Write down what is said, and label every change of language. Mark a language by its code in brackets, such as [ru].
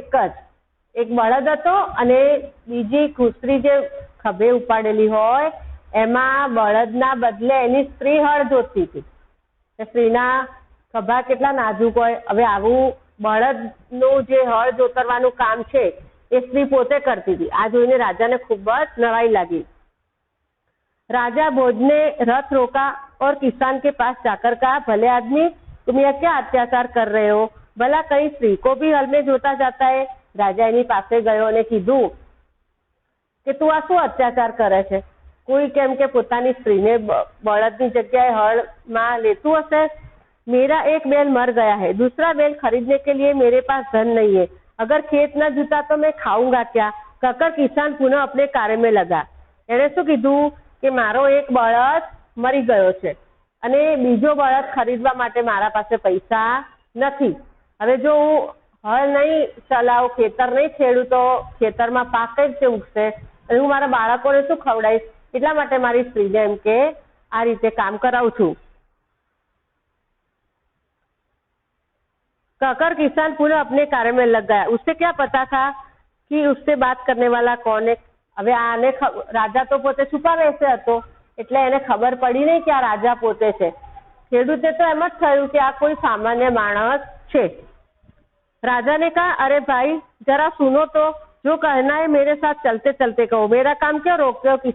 [gu] એક બળદ હતો, અને બીજી ખુસરી જે ખભે ઉપાડેલી હોય એમાં બળદના બદલે એની સ્ત્રી હળ જોતતી હતી. સ્ત્રીના ખભા કેટલા નાજુક હોય. હવે આવું બળદનું જે હળ જોતરવાનું કામ છે એ સ્ત્રી પોતે કરતી હતી. આ જોઈને રાજાને ખૂબ જ નવાઈ લાગી. [hi] राजा भोज ने रथ रोका और किसान के पास जाकर कहा, भले आदमी तुम यह क्या अत्याचार कर रहे हो? भला कहीं स्त्री को भी हल में जोता जाता है? [gu] राजा એની પાસે ગયો અને કીધું કે તું આ શું અત્યાચાર કરે છે? કોઈ કેમ કે પોતાની સ્ત્રીને બળદની જગ્યાએ હળમાં લેતું હશે? [hi] मेरा एक बैल मर गया है, दूसरा बैल खरीदने के लिए मेरे पास धन नहीं है. अगर खेत न जुता तो मैं खाऊंगा क्या? कहकर किसान पुनः अपने कार्य में लगा. [gu] એને શું કીધું કે મારો એક બળદ મરી ગયો છે અને બીજો બળદ ખરીદવા માટે મારા પાસે પૈસા નથી. હવે જો હું હળ નહીં ચલાવું, ખેતર નહીં ખેડું તો ખેતરમાં પાક કઈ રીતે ઉગશે અને હું મારા બાળકોને શું ખવડાવીશ? એટલા માટે મારી સ્ત્રીને એમ કે આ રીતે કામ કરાવું છું। [hi] कहकर किसान पुनः अपने कार्य में लग गया। उससे क्या पता था कि उससे बात करने वाला कौन है। [gu] હવે આને રાજા તો પોતે છુપા બેસે હતો એટલે એને ખબર પડી નહીં કે આ રાજા પોતે છે। ખેડૂતે તો એમ જ થયું કે આ કોઈ સામાન્ય માણસ છે। [hi] राजा ने कहा, अरे भाई जरा सुनो तो, जो कहना है मेरे साथ चलते चलते कहो, मेरा काम क्यों रोकते हो?